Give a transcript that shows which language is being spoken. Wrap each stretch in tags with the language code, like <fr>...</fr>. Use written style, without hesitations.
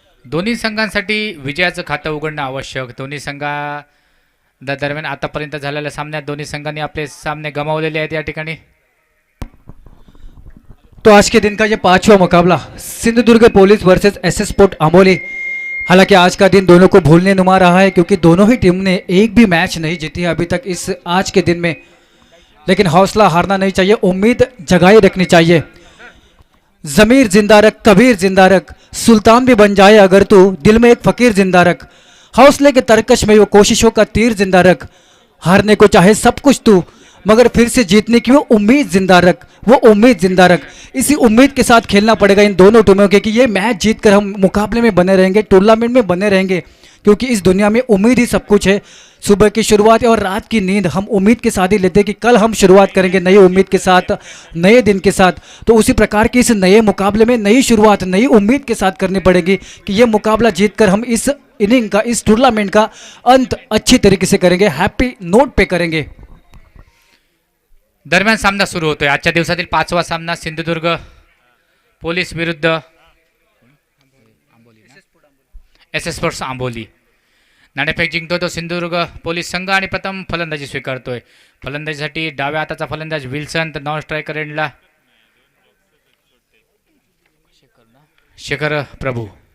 <mr>दोन्ही संघांसाठी विजयाचं खातं उघडणं आवश्यक. दोन्ही संघा दरम्यान आतापर्यंत झालेल्या सामन्यात दोन्ही संघांनी आपले सामने गमावलेले आहेत. या ठिकाणी</mr> <hi>तो आज के दिन का ये पांचवा मुकाबला Sindhudurg police versus SS sport Amoli. हालांकि आज का दिन दोनों को भूलने नुमा रहा है क्योंकि दोनों ही टीम ने एक भी मैच नहीं जीती है अभी तक इस आज के दिन में, लेकिन हौसला हारना नहीं चाहिए, उम्मीद जगाए रखनी चाहिए। जमीर जिंदा रख, कबीर जिंदा रख, सुल्तान भी बन जाए अगर तू, दिल में एक फकीर जिंदा रख, हौसले के तरकश में वो कोशिशों का तीर जिंदा रख, हारने को चाहे सब कुछ तू मगर फिर से जीतने की वो उम्मीद जिंदा रख, वो उम्मीद जिंदा रख। इसी उम्मीद के साथ खेलना पड़ेगा इन दोनों टीमों के कि ये मैच जीतकर हम मुकाबले में बने रहेंगे, टूर्नामेंट में बने रहेंगे, क्योंकि इस दुनिया में उम्मीद ही सब कुछ है। सुबह की शुरुआत और रात की नींद हम उम्मीद के साथ ही लेते हैं कि कल हम शुरुआत करेंगे नई उम्मीद के साथ, नए दिन के साथ। तो उसी प्रकार की इस नए मुकाबले में नई शुरुआत नई उम्मीद के साथ करनी पड़ेगी कि ये मुकाबला जीतकर हम इस इनिंग का, इस टूर्नामेंट का अंत अच्छी तरीके से करेंगे, हैप्पी नोट पे करेंगे।</hi> <mr>दरम्यान सामना सुरू होतोय. आजच्या दिवसातील पाचवा सामना सिंधुदुर्ग पोलीस विरुद्ध एसएस स्पोर्ट्स आंबोली. नाणेफेक जिंकतो तो सिंधुदुर्ग पोलीस संघ आणि प्रथम फलंदाजी स्वीकारतोय. फलंदाजीसाठी डाव्या हाताचा फलंदाज विल्सन, तर नॉन स्ट्रायकर एंडला शेखर प्रभू.</mr>